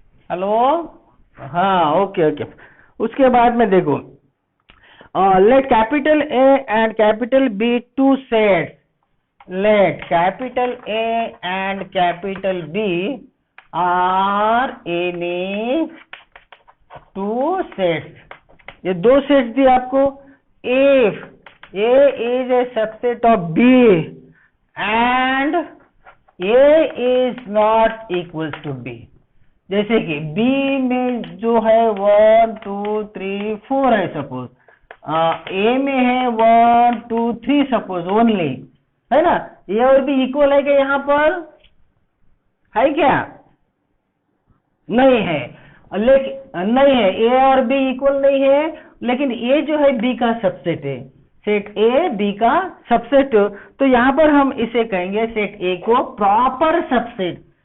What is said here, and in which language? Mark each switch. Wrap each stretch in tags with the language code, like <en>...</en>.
<en>Hello, हाँ, okay okay.</en> <hi>उसके बाद में देखो,</hi> <en>let capital A and capital B two sets, let capital A and capital B are any two sets,</en> <hi>ये दो सेट्स दिए आपको.</hi> <en>if A is a subset of B and A is not equals to B,</en> <hi>जैसे कि B में जो है 1 2 3 4 है सपोज, A में है 1 2 3 सपोज ओनली, है ना. A और B इक्वल है क्या यहाँ पर, है क्या? नहीं है, लेकिन नहीं है, A और B इक्वल नहीं है, लेकिन A जो है B का सबसेट है, सेट ए बी का सबसेट. तो यहां पर हम इसे कहेंगे सेट ए को प्रॉपर सबसेट.</hi>